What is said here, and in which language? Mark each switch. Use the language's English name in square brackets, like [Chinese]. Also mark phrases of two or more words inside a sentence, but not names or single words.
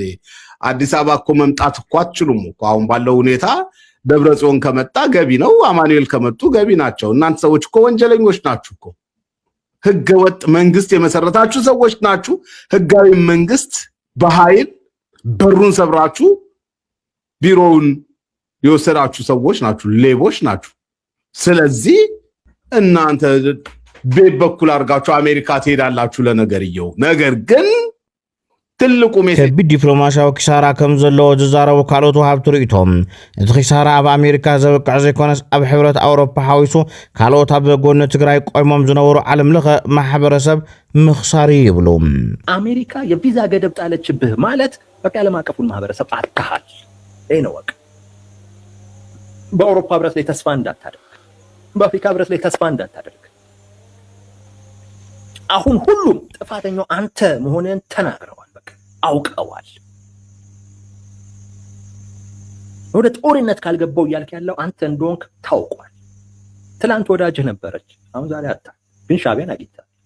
[Amharic] አዲስ አበባ እኮ መምጣት እኮ አትችሉም እኮ አሁን ባለው ሁኔታ ደብረጽዮን ከመጣ ገቢ ነው፣ አማኑኤል ከመጡ ገቢ ናቸው። እናንተ ሰዎች እኮ ወንጀለኞች ናችሁ እኮ ህገ ወጥ መንግስት የመሰረታችሁ ሰዎች ናችሁ። ህጋዊ መንግስት በኃይል በሩን ሰብራችሁ ቢሮውን የወሰዳችሁ ሰዎች ናችሁ፣ ሌቦች ናችሁ። ስለዚህ እናንተ ቤት በኩል አርጋችሁ አሜሪካ ትሄዳላችሁ ለነገርየው። ነገር ግን ትልቁ ሜሴጅ [Tigrinya] ከቢድ ዲፕሎማሲያዊ ኪሳራ ከም ዘለዎ ዝዛረቡ ካልኦት ወሃብቲ ርእቶም እቲ ኪሳራ ኣብ ኣሜሪካ ዘብቅዕ ዘይኮነስ ኣብ ሕብረት ኣውሮፓ ሓዊሱ ካልኦት ኣብ ጎኒ ትግራይ ቆይሞም ዝነበሩ ዓለም ለኸ ማሕበረሰብ ምኽሳሪ ይብሉ። [Amharic] አሜሪካ የቪዛ ገደብ ጣለችብህ ማለት በቃ ዓለም አቀፉን ማህበረሰብ አጥተሃል። ይሄ ነው በቃ። በአውሮፓ ህብረት ላይ ተስፋ እንዳታደርግ፣ በአፍሪካ ህብረት ላይ ተስፋ እንዳታደርግ። አሁን ሁሉም ጥፋተኛው አንተ መሆንህን ተናግረዋል። በቃ አውቀዋል። ወደ ጦርነት ካልገባው እያልክ ያለው አንተ እንደሆንክ ታውቋል። ትላንት ወዳጅህ ነበረች፣ አሁን ዛሬ አጣ። ግን ሻዕቢያን አግኝታ